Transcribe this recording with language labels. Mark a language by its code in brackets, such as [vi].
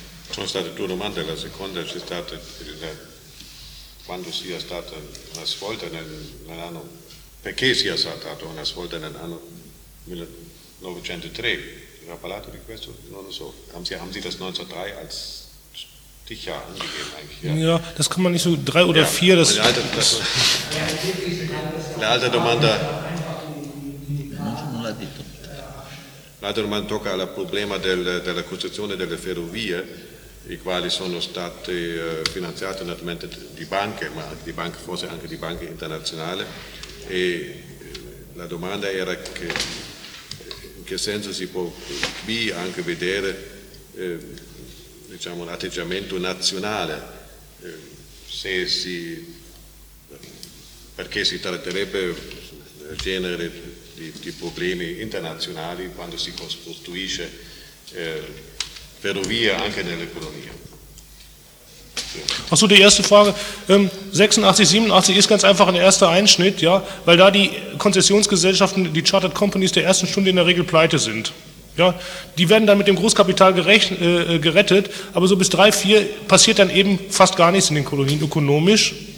[it] Sono state due domande, la seconda c'è stata quando sia stata una svolta nell'anno, perché sia stata una svolta nell'anno 1903, ha parlato di questo, non lo so, [de] haben Sie das 1903 als Stichjahr angegeben eigentlich? Ja, das kann man nicht so, 3 oder 4, das ist... [it] L'altra domanda tocca al problema della costruzione delle ferrovie, i quali sono state finanziate naturalmente di banche, ma di banche, forse anche di banche internazionali, e la domanda era che, in che senso si può qui anche vedere diciamo, un atteggiamento nazionale, perché si tratterebbe del genere di problemi internazionali quando si costruisce Ferrovie anche nelle colonie. [de] Achso, die erste Frage, 86, 87 ist ganz einfach ein erster Einschnitt, ja, weil da die Konzessionsgesellschaften, die Chartered Companies der ersten Stunde in der Regel pleite sind. Ja, die werden dann mit dem Großkapital gerettet, aber so bis 3, 4 passiert dann eben fast gar nichts in den Kolonien ökonomisch.